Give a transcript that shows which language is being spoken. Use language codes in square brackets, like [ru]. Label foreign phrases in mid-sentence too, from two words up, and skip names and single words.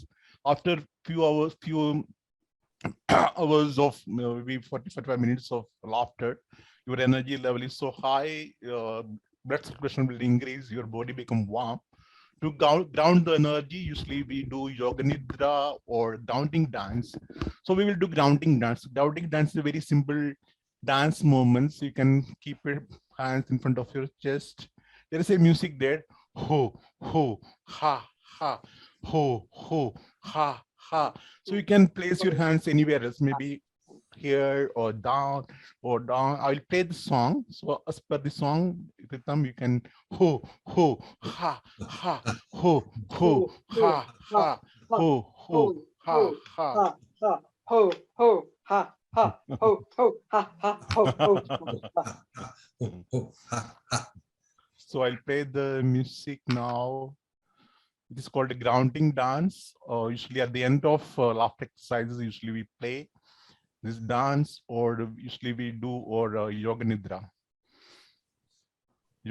[en] After few hours of maybe 45 minutes of laughter, your energy level is so high, blood circulation will increase, your body become warm. To ground the energy, usually we do [hi] yoga nidra [en] or grounding dance. So we will do grounding dance. Grounding dance is a very simple dance movements. You can keep your hands in front of your chest. There is a music there. Ho, ho, ha, ha, ho, ho, ha, ha. So you can place your hands anywhere else, maybe here or down or down. I'll play the song. So as per the song rhythm, you can ho, ho, ha, ha, ho, ho, ha, ha, ho, ho, ha, ha. Ho, ho, ha, ha, ho, ho, ha, ha, ho, ho. So I'll play the music now. It is called a grounding dance. Usually at the end of laughter exercises, usually we play this dance, or usually we do or [hi] yoga nidra.